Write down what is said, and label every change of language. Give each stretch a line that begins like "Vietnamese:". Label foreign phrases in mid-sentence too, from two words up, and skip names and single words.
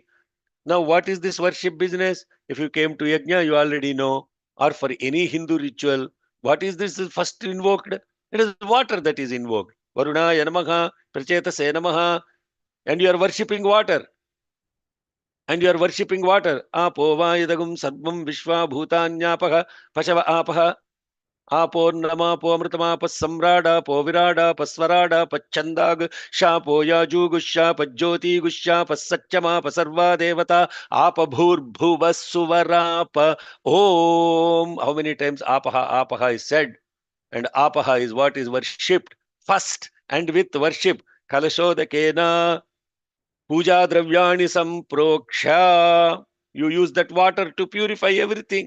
English: Now, what is this worship business? If you came to Yajna, you already know. Or for any Hindu ritual, what is this first invoked? It is water that is invoked.
Sanskrit: Varuna Yanamaha, Prachetase Namaha.
English: And you are worshipping water. And you are worshipping water.
Sanskrit: Apo Vayadagum Sadvam Vishwa Bhutanyapaha Pashava Apaha. Apo Namapo Amritamapa Samrada Po Virada Paswarada Pachandag Shapo Yaju Gusha Pajoti Gusha Pasachama Pasarva Devata Apa Bhur Bhuva Suvarapa Om.
English: How many times
Sanskrit: Apaha Apaha
English: is said? And Apaha is what is worshipped first and with worship.
Sanskrit: Kalashodakena Puja Dravyani Samproksha.
English: You use that water to purify everything.